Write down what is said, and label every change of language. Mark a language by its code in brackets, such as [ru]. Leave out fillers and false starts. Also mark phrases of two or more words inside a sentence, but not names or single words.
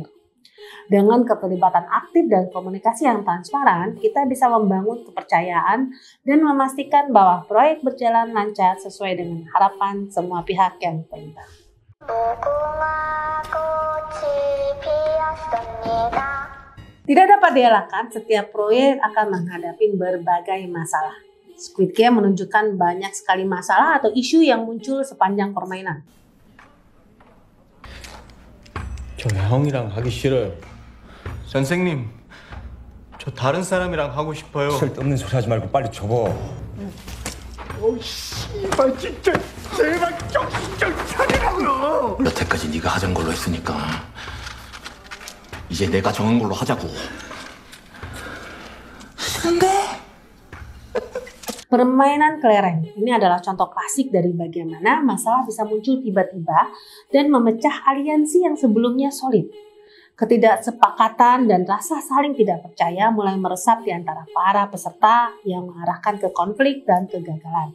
[id] Dengan keterlibatan aktif dan komunikasi yang transparan, kita bisa membangun kepercayaan dan memastikan bahwa proyek berjalan lancar sesuai dengan harapan semua pihak yang terlibat. Tidak dapat dielakkan, setiap proyek akan menghadapi berbagai masalah. Squid Game menunjukkan banyak sekali masalah atau isu yang muncul sepanjang permainan. [ko] 저 형이랑 하기 싫어요. 선생님, 저 다른 사람이랑 하고 싶어요. 쓸데없는 소리 하지 말고 빨리 접어. 씨발 진짜 제발 정신 좀 차리라고요. 여태까지 네가 하자는 걸로 했으니까 이제 내가 정한 걸로 하자고. [id] Permainan kelereng ini adalah contoh klasik dari bagaimana masalah bisa muncul tiba-tiba dan memecah aliansi yang sebelumnya solid. Ketidaksepakatan dan rasa saling tidak percaya mulai meresap di antara para peserta yang mengarahkan ke konflik dan kegagalan.